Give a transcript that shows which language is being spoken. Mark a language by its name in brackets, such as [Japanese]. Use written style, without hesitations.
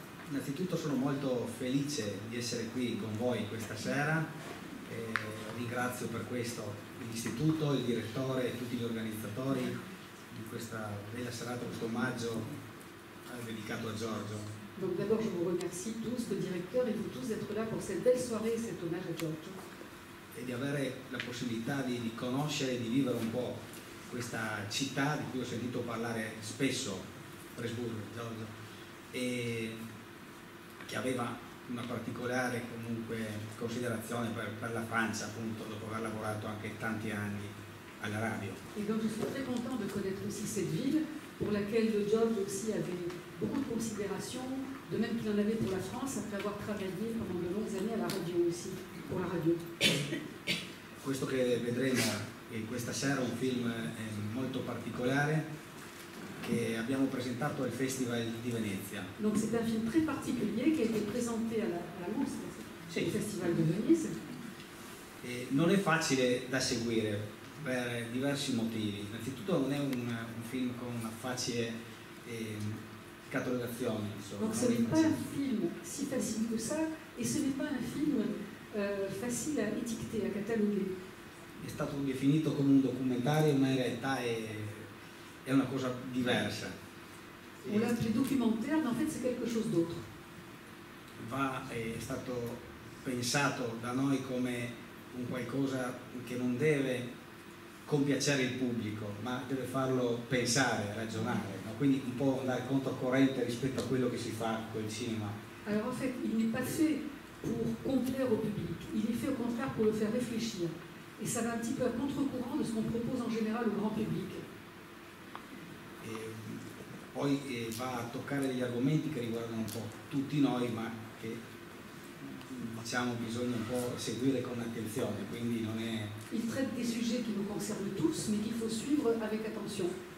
[Italian] Innanzitutto sono molto felice di essere qui con voi questa sera. Ringrazio per questo l'istituto, il direttore e tutti gli organizzatori di questa bella serata, questo omaggio dedicato a Giorgio. [French] Donc d'abord, je vous remercie tous, le directeur et vous tous d'être là pour cette belle soirée et cet hommage à Giorgio. [Italian] E di avere la possibilità di conoscere e di vivere un po' questa città di cui ho sentito parlare spesso, Pressburgo, Giorgio, e che aveva una particolare comunque considerazione per la Francia, appunto, dopo aver lavorato anche tanti anni alla radio. [French] Et donc je suis très content de connaître aussi cette ville, pour laquelle Giorgio aussi avait beaucoup de considération, de même qu'il en avait pour la France, après avoir travaillé pendant de longues années à la radio aussi. pour la radio. [Italian] Questo che vedremo questa sera è un film molto particolare che abbiamo presentato al Festival di Venezia. [French] Donc c'est un film très particulier qui a été présenté à la mostra, [Italian] Sì. [French] au Festival de Venise. [Italian] Non è facile da seguire per diversi motivi. Innanzitutto non è un film con una facile catalogazione. [French] Donc ce n'est pas un film si facile que ça, et ce n'est pas un film facile à étiqueter, à cataloguer. [Italian] È stato definito come un documentario, ma in realtà è una cosa diversa. [French] On l'a appelé documentaire, mais en fait c'est quelque chose d'autre. [Italian] È stato pensato da noi come un qualcosa che non deve compiacere il pubblico, ma deve farlo pensare, ragionare, no? Quindi un po' andare controcorrente rispetto a quello che si fa col cinema. [French] Alors en fait, il n'est pas fait pour complaire au public, il est fait au contraire pour le faire réfléchir. Et ça va un petit peu à contre-courant de ce qu'on propose en général au grand public. [Italian] Poi va a toccare degli argomenti che riguardano un po' tutti noi, ma che diciamo bisogna un po' seguire con attenzione, quindi non è... [French] Il traite des sujets qui nous concernent tous, mais qu'il faut suivre avec attention.